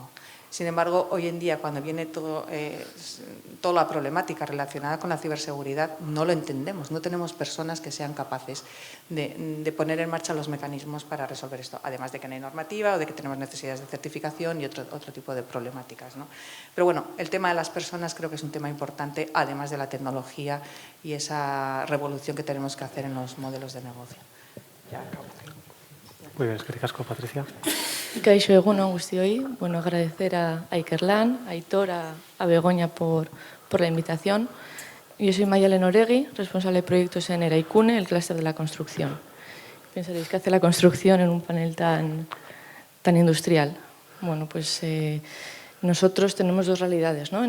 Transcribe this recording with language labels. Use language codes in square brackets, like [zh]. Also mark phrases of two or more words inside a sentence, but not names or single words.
[es] Sin embargo, hoy en día, cuando viene toda la problemática relacionada con la ciberseguridad, no lo entendemos, no tenemos personas que sean capaces de poner en marcha los mecanismos para resolver esto, además de que no hay normativa o de que tenemos necesidades de certificación y otro tipo de problemáticas, ¿no? Pero bueno, el tema de las personas creo que es un tema importante, además de la tecnología y esa revolución que tenemos que hacer en los modelos de negocio. Ya acabo. Muy bien, [eu] eskerrik asko, Patricia. Kaixo egun on guztioi. [es] Bueno, agradecer a Ikerlan, a Aitor, a Begoña por la invitación. Yo soy Mayalen Oregui, responsable de proyectos en Eraikune, el clúster de la construcción. Pensaréis, ¿qué hace la construcción en un panel tan industrial? Bueno, pues nosotros tenemos dos realidades, ¿no?